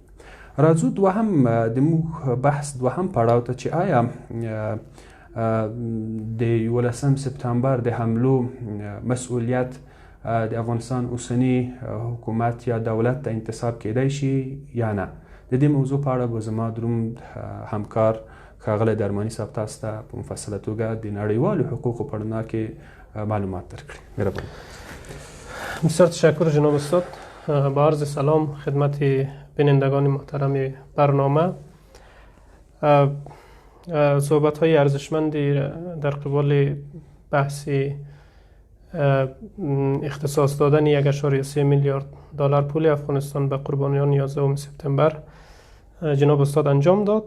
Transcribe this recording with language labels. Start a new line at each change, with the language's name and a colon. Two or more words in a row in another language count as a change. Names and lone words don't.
Pashto: راځو د موږ بحث دوهم پړاو ته چې آیا د 11 سپتامبر د حملو مسؤلیت د افغانستان اوسنی حکومت یا دولت ته انتساب کېدای شي یا نه. د دې موضوع په اړه به زما دروند همکار ښاغلی درماني صاحب تاسو ته په مفصله توګه د نړیوالو حقوقو په رڼا کې معلومات درکړي. مهرباني.
Persian: بسیار تشکر جناب استاد. با عرض سلام خدمت بینندگان محترم برنامه. صحبت های ارزشمندی در قبال بحث اختصاص دادن 1.3 میلیارد دلار پول افغانستان به قربانیان 11 سپتامبر جناب استاد انجام داد.